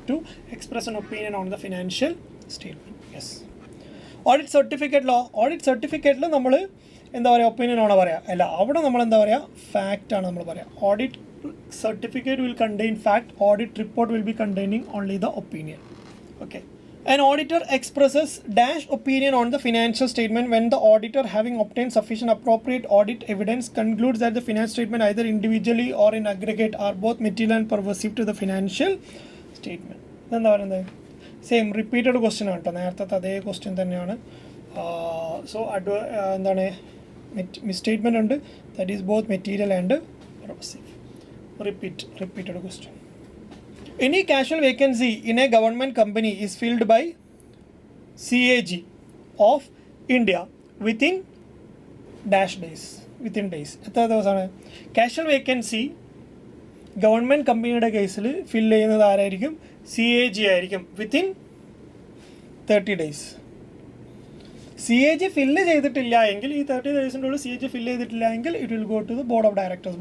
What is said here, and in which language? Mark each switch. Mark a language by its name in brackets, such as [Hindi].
[English] To express an opinion on the financial statement. Yes. [Malayalam] Audit സർട്ടിഫിക്കറ്റിൽ നമ്മൾ എന്താ പറയുക, opinion ആണോ പറയുക? അല്ല, അവിടെ നമ്മൾ എന്താ പറയുക, ഫാക്റ്റാണ് നമ്മൾ പറയുക. [English] Audit certificate will contain fact, audit report will be containing only the opinion. Okay. An auditor expresses dash opinion on the financial statement when the auditor, having obtained sufficient appropriate audit evidence, concludes that the financial statement either individually or in aggregate are both material and pervasive to the financial statement. [Malayalam] എന്താ പറയുന്നത്? Same repeated question ആണ് കേട്ടോ, നേരത്തെ അതേ question തന്നെയാണ്. So എന്താണ്, മിസ്സ്റ്റേറ്റ്മെൻറ്റ് ഉണ്ട്, [English] That is both material and pervasive. Repeated question. Any casual vacancy in a government company is filled by CAG of India within dash days. [Malayalam] Within days. എത്ര ദിവസമാണ്? Casual vacancy government കമ്പനിയുടെ കേസിൽ ഫിൽ ചെയ്യുന്നത് ആരായിരിക്കും? CAG ആയിരിക്കും. Within 30 days. CAG fill ചെയ്തിട്ടില്ല എങ്കിൽ, ഈ 30 ഡേയ്സിൻ്റെ ഉള്ളിൽ CAG ഫില്ല് ചെയ്തിട്ടില്ല എങ്കിൽ [English] It will go to the board of directors.